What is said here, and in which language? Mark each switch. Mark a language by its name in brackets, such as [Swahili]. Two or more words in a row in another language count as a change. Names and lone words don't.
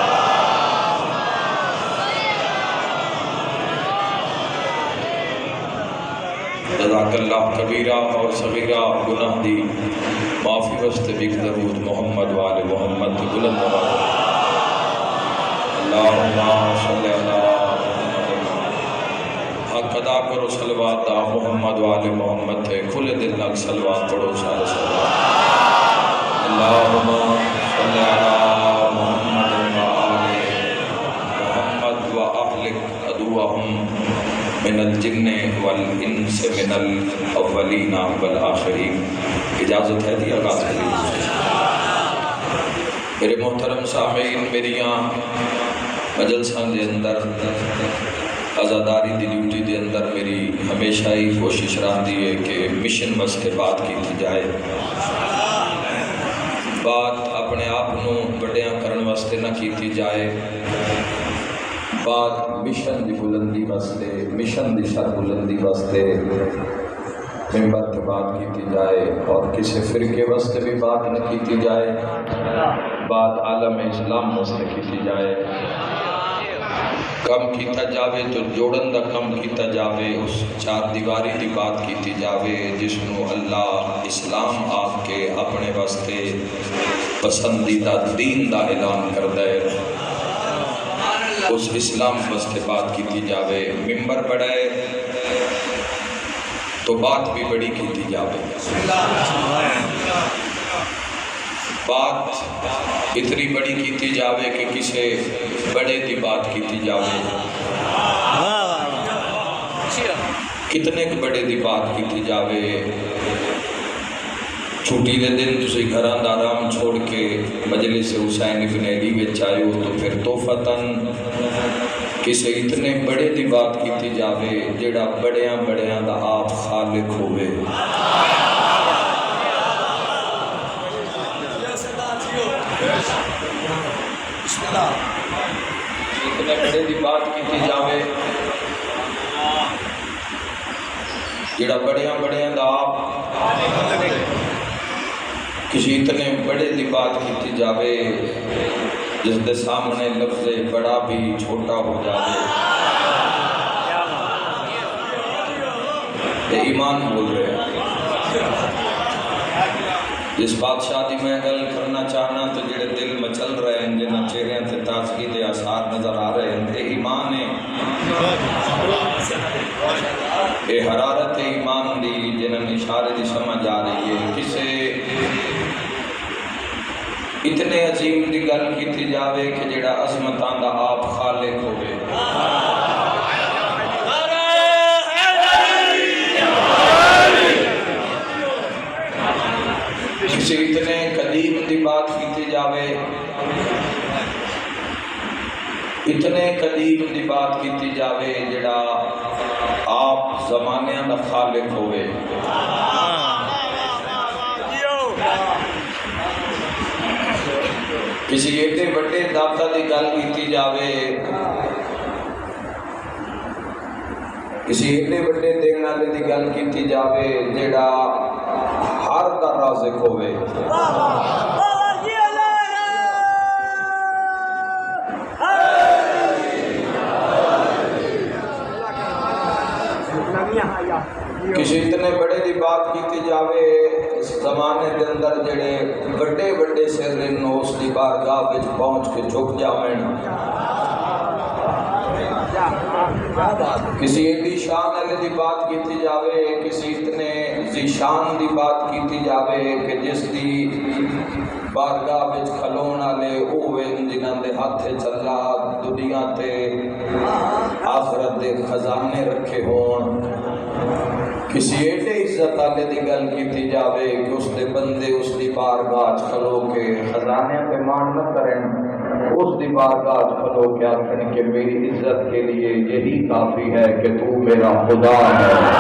[Arabic] جزاک اللہ [Punjabi] کبیرہ اور صغیرہ گناہ دی معافی واسطے بھی درود محمد وآل محمد بلند آواز [Arabic] اللہم صلی اللہ [Punjabi] حق ادا کرو صلوات دا محمد وآل محمد تھے کھلے دل نال صلوات پڑھو سارے صلوات [Arabic] اللہم صلی اللہ محمد وآل محمد وآہلک عدوہم من الجن والانس من الاولین والآخرین۔ [Punjabi] اجازت ہے دی آغاز کریں۔ میرے محترم سامعین، میریاں مجلساں دے اندر آزاداری دی ڈیوٹی دے اندر [Urdu] میری ہمیشہ ہی کوشش رہتی ہے کہ مشن واسطے بات کی جائے، بات اپنے آپ کو [Punjabi] بڑیاں کرن [Urdu] واسطے نہ کی جائے، بات [Punjabi] مشن دی بلندی واسطے، مشن دی سر بلندی واسطے [Urdu] ممبر کے بات کی جائے، اور کسی فرقے واسطے بھی بات نہ کی جائے، بات عالم اسلام واسطے کی جائے۔ [Punjabi] کم کیتا جاوے تو جوڑن دا کم کیتا جاوے، اس چار دیواری دی بات کیتی جاوے جس نو اللہ اسلام آپ کے اپنے واسطے پسندیدہ دین دا اعلان کردہ ہے، اس اسلام واسطے بات کیتی جاوے۔ ممبر بڑا ہے تو بات بھی بڑی کیتی جاوے، بات اتنی بڑی کیتی جاوے کہ کسے بڑے دی بات کیتی جاوے، کتنے بڑے دی بات کیتی جاوے۔ چھوٹی دے دن تسی گھراں دا آرام چھوڑ کے مجلس حسین ابن علی وچ آئے ہو تو پھر توفتاً کسے اتنے بڑے دی بات کیتی جاوے جیڑا بڑیاں بڑیاں دا آپ خالق ہوئے۔ اتنے بڑے دی بات کیتی جاوے جیڑا بڑیاں بڑیاں دا آپ، کسی اتنے بڑے دی بات کیتی جاوے جس دے سامنے لفظ بڑا بھی چھوٹا ہو جاوے۔ [Urdu] یہ ایمان بول رہے ہیں۔ [Punjabi] جس بادشاہ دی میں گل کرنا چاہنا تو جڑے دل مچل رہے ہیں، جنہ چہرے سے تازگی دے آثار نظر آ رہے ہیں، یہ ایمان ہے، یہ حرارت ایمان دی جنہاں اشارے دی سمجھ آ رہی ہے۔ کسے اتنے عظیم دی گل کیتی جاوے کہ جڑا عظمتاں دا آپ خالق ہوئے۔ کسی اتنے قدیم دی بات کیتی جاوے، اتنے قدیم دی بات کیتی جاوے جڑا آپ زمانے دا خالق ہوئے۔ کسی ایڈے بڑے داتا دی گل کیتی جاوے، کسی ایڈے بڑے دینے والے دی گل کیتی جاوے جیڑا ہر دا رازق ہوئے۔ کسی اتنے بڑے دی بات کیتی جاوے زمانے دے اندر جڑے بڑے بڑے سر اس دی بارگاہ وچ پہنچ کے جھک جاویں۔ کسی ایڈی شان والے دی بات کیتی جاوے، کسی اتنے ذیشان دی بات کیتی جاوے کہ جس دی بارگاہ وچ کھلون والے اوے جنہاں دے ہاتھ چلا دنیا تے آخرت دے خزانے رکھے ہون. کسی ایڈے عزت والے دی گل کیتی جاوے کہ اس دے بندے اس دی بارگاہ کھلو کے خزانے پہ مان نہ کریں، اس دی بارگاہ کھلو کے آخر [Urdu] کہ میری عزت کے لیے یہی کافی ہے کہ تو میرا خدا ہے.